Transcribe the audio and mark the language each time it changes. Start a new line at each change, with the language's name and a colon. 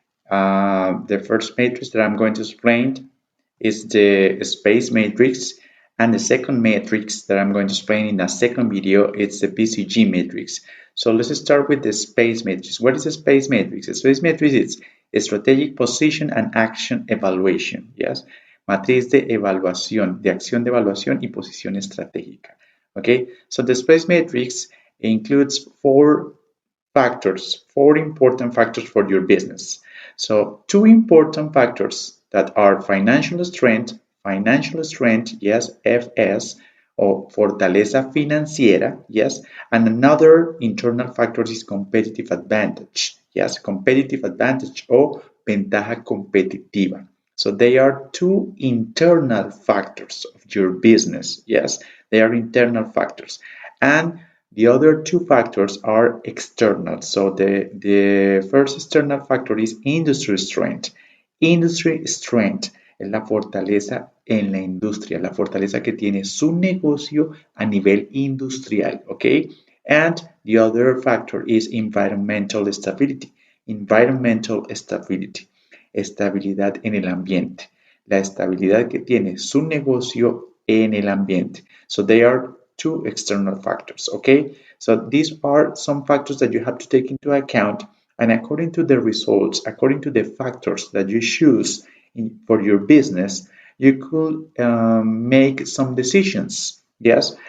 English: The first matrix that I'm going to explain is the space matrix, and the second matrix that I'm going to explain in a second video is the BCG matrix. So let's start with the space matrix. What is a space matrix? A space matrix is strategic position and action evaluation.
Spanish: Yes, matriz de evaluación, de acción de evaluación y posición estratégica.
English: Okay, so the space matrix includes four important factors for your business. So two important factors that are financial strength, yes, FS, or fortaleza financiera, yes, and another internal factor is competitive advantage, yes, competitive advantage or ventaja competitiva. So they are two internal factors of your business, yes, they are internal factors. And the other two factors are external. So the first external factor is industry strength.
Spanish: Industry strength es la fortaleza en la industria, la fortaleza que tiene su negocio a nivel industrial, ¿ok?
English: And the other factor is environmental stability.
Spanish: Environmental stability, estabilidad en el ambiente, la estabilidad que tiene su negocio en el ambiente.
English: So they are two external factors, okay? So these are some factors that you have to take into account, and according to the results, according to the factors that you choose for your business, you could make some decisions, yes?